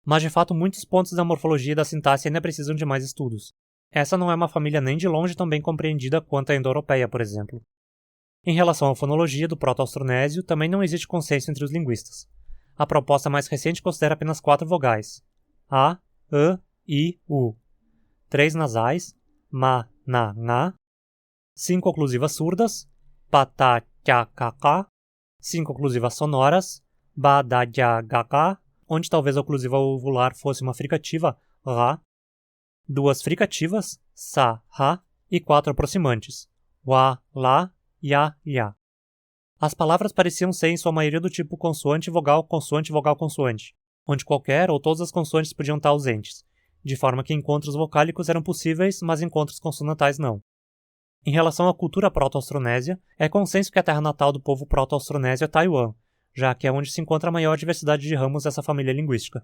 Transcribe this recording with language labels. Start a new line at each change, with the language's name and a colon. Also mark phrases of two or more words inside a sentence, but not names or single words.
Portuguese: Mas de fato muitos pontos da morfologia e da sintaxe ainda precisam de mais estudos. Essa não é uma família nem de longe tão bem compreendida quanto a indo-europeia, por exemplo. Em relação à fonologia do proto-austronésio, também não existe consenso entre os linguistas. A proposta mais recente considera apenas 4 vogais: A, E, I, U. 3 nasais: Ma, Na, Nga. 5 oclusivas surdas: Pa, Ta, Tcha, Ka, Ka. 5 oclusivas sonoras: Ba, Da, Ja, Ga, Ga, onde talvez a oclusiva ovular fosse uma fricativa, Ra. 2 fricativas, Sa, Ra, e 4 aproximantes, Wa, La, Ya, Ya. As palavras pareciam ser em sua maioria do tipo consoante-vogal, consoante-vogal, consoante, onde qualquer ou todas as consoantes podiam estar ausentes, de forma que encontros vocálicos eram possíveis, mas encontros consonantais não. Em relação à cultura proto-austronésia, é consenso que a terra natal do povo proto-austronésio é Taiwan, já que é onde se encontra a maior diversidade de ramos dessa família linguística.